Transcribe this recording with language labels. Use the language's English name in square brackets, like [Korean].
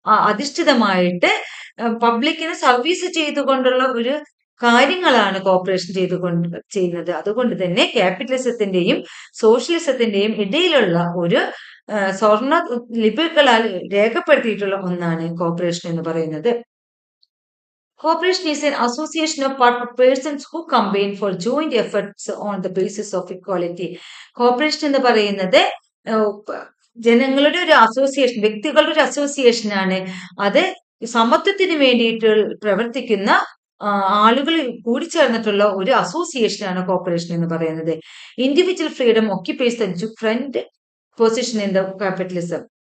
[Malayalam] അധിഷ്ഠിതമായിട്ട് പബ്ലിക്കിന് സർവീസ് ചെയ്തുകൊണ്ടുള്ള ഒരു കാര്യങ്ങളാണ് കോർപ്പറേഷൻ ചെയ്യുന്നത്. അതുകൊണ്ട് തന്നെ ക്യാപിറ്റലിസത്തിന്റെയും സോഷ്യലിസത്തിന്റെയും ഇടയിലുള്ള ഒരു സ്വർണ്ണ ലിപികളാൽ രേഖപ്പെടുത്തിയിട്ടുള്ള ഒന്നാണ് കോർപ്പറേഷൻ എന്ന് പറയുന്നത്. [English] Cooperation is an association of persons who combine for joint efforts on the basis of equality. [Malayalam] Cooperation എന്ന് പറയുന്നത് ജനങ്ങളുടെ ഒരു അസോസിയേഷൻ, വ്യക്തികളുടെ ഒരു അസോസിയേഷൻ ആണ്. അത് സമത്വത്തിന് വേണ്ടിയിട്ട് പ്രവർത്തിക്കുന്ന ആളുകൾ കൂടിച്ചേർന്നിട്ടുള്ള ഒരു അസോസിയേഷൻ ആണ് കോർപ്പറേഷൻ എന്ന് പറയുന്നത്. [English] Individual freedom occupies the front position in the capitalism.